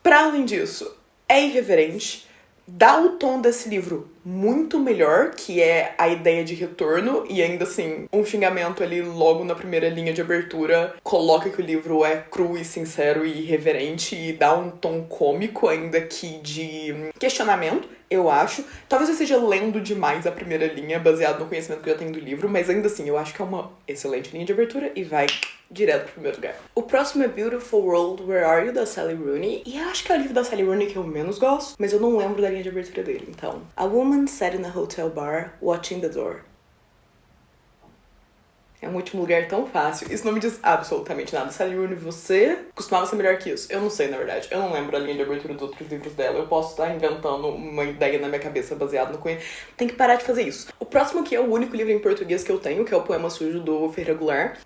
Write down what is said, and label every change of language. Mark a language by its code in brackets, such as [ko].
[pt] Pra além disso, é irreverente, dá o tom desse livro muito melhor, que é a ideia de retorno, e ainda assim, um xingamento ali logo na primeira linha de abertura coloca que o livro é cru e sincero e irreverente, e dá um tom cômico, ainda que de questionamento, eu acho. Talvez eu esteja lendo demais a primeira linha, baseado no conhecimento que eu já tenho do livro, mas ainda assim, eu acho que é uma excelente linha de abertura e vai direto pro primeiro lugar. O próximo é Beautiful World, Where Are You, da Sally Rooney. E eu acho que é o livro da Sally Rooney que eu menos gosto, mas eu não lembro da linha de abertura dele, então. [en] A woman sat in a hotel bar, watching the door. [pt] É um último lugar tão fácil. Isso não me diz absolutamente nada. Sally Rooney, você costumava ser melhor que isso. Eu não sei, na verdade. Eu não lembro a linha de abertura dos outros livros dela. Eu posso estar inventando uma ideia na minha cabeça baseada no conhecimento. Tem que parar de fazer isso. O próximo aqui é o único livro em português que eu tenho, que é o Poema Sujo, do Ferreira Goulart.